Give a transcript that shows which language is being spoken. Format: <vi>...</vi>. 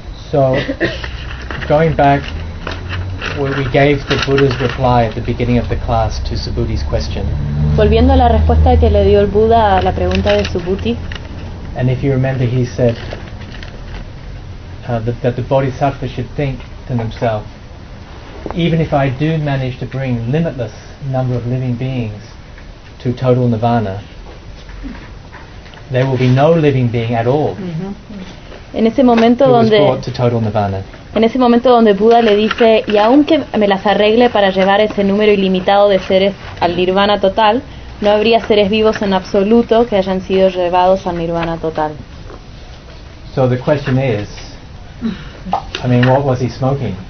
<en>So going back, we gave the Buddha's reply at the beginning of the class to Subhuti's question.</en> <es>Volviendo a la respuesta que le dio el Buda a la pregunta de Subhuti.</es> <en>And if you remember, he said that the bodhisattva should think to himself, even if I do manage to bring limitless number of living beings to total nirvana, there will be no living being at all.</en> <es>Mm-hmm. En ese momento donde</es> <en>was brought to total nirvana.</en> <es>En ese momento donde Buda le dice, y aunque me las arregle para llevar ese número ilimitado de seres al nirvana total, no habría seres vivos en absoluto que hayan sido llevados al nirvana total.</es> <en>So the question is, I mean, what was he smoking?</en>